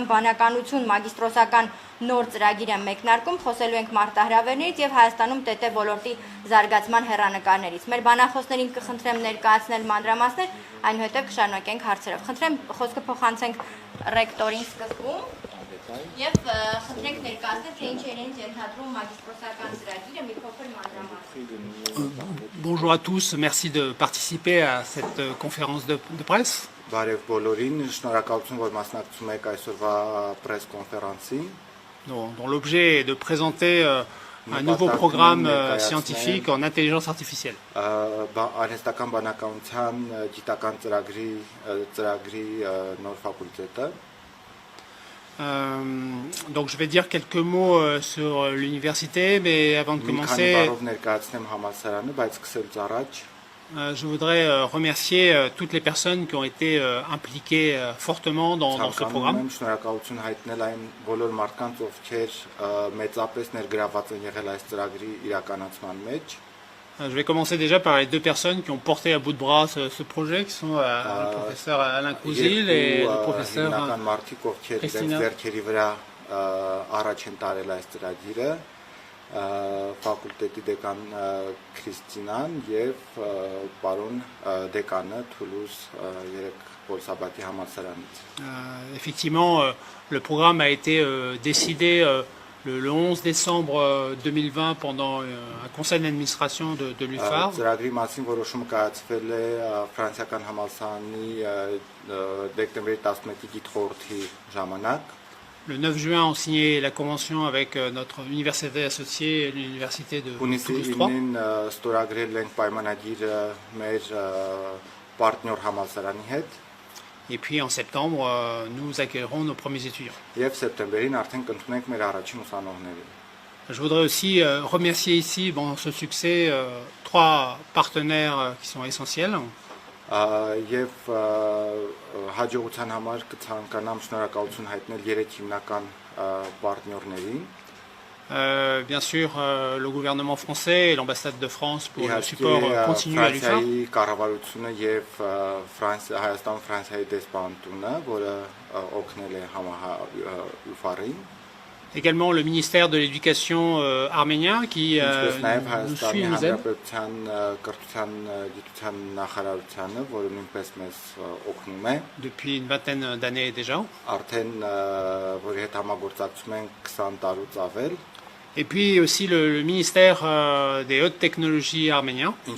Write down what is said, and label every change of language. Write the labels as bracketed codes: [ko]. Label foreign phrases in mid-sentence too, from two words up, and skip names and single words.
[hy] բանականություն մագիստրոսական նոր ծրագիր է մեկնարկում, խոսելու ենք մարտահրավերներից և Հայաստանում ՏՏ ոլորտի զարգացման հեռանկարներից։ Մեր բանախոսներին կխնդրեմ ներկայացնել մանրամասներ, այնուհետև կշարունակենք հարցերով։ Խնդրեմ խոսքը փոխանցենք ռեկտորին սկզբում և խնդրենք ներկայացնել, թե ինչ իրենց ենթադրում մագիստրոսական ծրագիրը, մի փոքր մանրամասներ։ [fr] Bonjour à tous, merci de participer à cette conférence de presse. [hy] Բարև բոլորին, շնորհակալություն, որ մասնակցում եք այսօրվա [fr] press conférence- [hy] ին, [fr] dont l'objet est de présenter un nouveau programme scientifique en intelligence artificielle. [hy] Արհեստական բանականության գիտական ծրագրի նոր ֆակուլտետը։ [fr] Donc je vais dire quelques mots sur l'université, mais avant de commencer, je voudrais remercier toutes les personnes qui ont été impliquées fortement dans ce programme. Je vais commencer déjà par les deux personnes qui ont porté à bout de bras ce projet, qui sont le professeur Alain Couzil et le professeur Christina. [hy] Ֆակուլտետի դեկան Քրիստինան և պարոն դեկանը Թուլուզ 3 Պոլ Սաբատիե համալսարանից։ [fr] Effectivement, le programme a été décidé le 11 décembre 2020 pendant un conseil d'administration de l'UFAR. [hy] Ծրագրի մասին որոշումը կայացվել է ֆրանսիական համալսարանի դեկտեմբերի 11-ի գիտխորհրդի ժամանակ։ [fr] Le 9 juin, on signait la convention avec notre université associée, l'université de Toulouse 3. Et puis en septembre, nous accueillerons nos premiers étudiants. Je voudrais aussi remercier ici, ce succès, trois partenaires qui sont essentiels. [hy] Եվ հաջողության համար կցանկանամ շնորհակալություն հայտնել երեք հիմնական պարտներներին։ [fr] Bien sûr, le gouvernement français et l'ambassade de France pour le support continu à l'UFAR. [hy] Կառավարությունը եւ Հայաստան Ֆրանսիայի դեսպանատունը, որը օգնել է ՈՒՖԱՐ-ին։ [fr] Également le ministère de l'Éducation arménien qui nous suit et nous aide. Depuis une vingtaine d'années déjà. Et puis aussi le ministère des hautes technologies arménien.